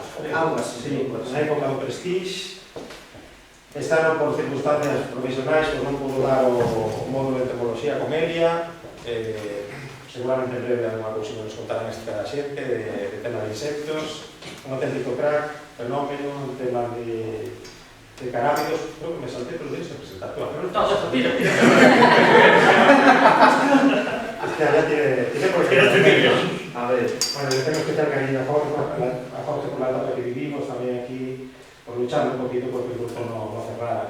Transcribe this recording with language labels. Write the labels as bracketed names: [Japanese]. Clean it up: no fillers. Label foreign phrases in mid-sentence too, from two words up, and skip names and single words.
[Spanish] Algo así. [Galician] Sí, na época do Prestige. Este ano, por circunstancias profesionais, pues non pudo dar o módulo de entomología con Elia. Seguramente en breve alguna cousa que nos contarán esta xente de tema de insectos. Un auténtico crack, fenómeno, un tema de carábidos. [Spanish] Creo que me salté, pero tienes que presentar tú. No, mira. Este ya tiene por qué. A ver, Bueno, yo tengo especial cariño a Jorge por la etapa que vivimos, también aquí, por luchar un poquito porque el grupo no cerrara.